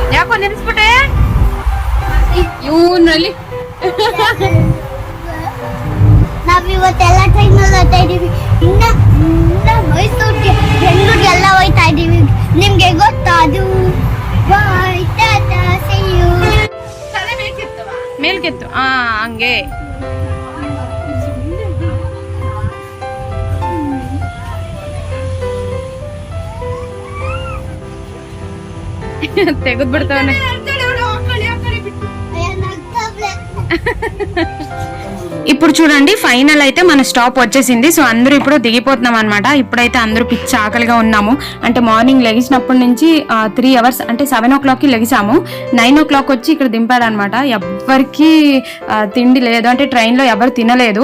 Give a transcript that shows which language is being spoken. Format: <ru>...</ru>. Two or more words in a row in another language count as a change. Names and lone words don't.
<kn>ನೆನೆಸ್ಬಿಟ್ಟೆ ಇವನಲ್ಲಿ ನಾವಿವತ್ತೆಲ್ಲ ಟ್ರೈನಲ್ಲಿ ಹೋಗ್ತಾ ಇದೀವಿ. ಇನ್ನ ಮೈಸೂರಿಗೆ ಬೆಂಗಳೂರಿಗೆ ಎಲ್ಲ ಹೋಗ್ತಾ ಇದೀವಿ. ನಿಮ್ಗೆ ಗೊತ್ತಾ ಅದು?</kn> <en>bye tata see you.</en> <kn>ಮೇಲ್ಕೆತ್ತು ಹಂಗೆ ತೆಗೆದ್ ಬಿಡ್ತಾವನೆ. ಅಯ್ಯ, ನಗ್ತಾವ್ಲೆ.</kn> <te>ఇప్పుడు చూడండి ఫైనల్ అయితే మన స్టాప్ వచ్చేసింది. సో అందరూ ఇప్పుడు దిగిపోతున్నాం అనమాట. ఇప్పుడైతే అందరూ పిచ్చి ఆకలిగా ఉన్నాము. అంటే మార్నింగ్ లెగిసినప్పటి నుంచి 3 hours అంటే 7 o'clockకి లెగిసాము. 9 o'clock వచ్చి ఇక్కడ దింపాడనమాట. ఎవ్వరికి తిండి లేదు, అంటే ట్రైన్లో ఎవరు తినలేదు.</te>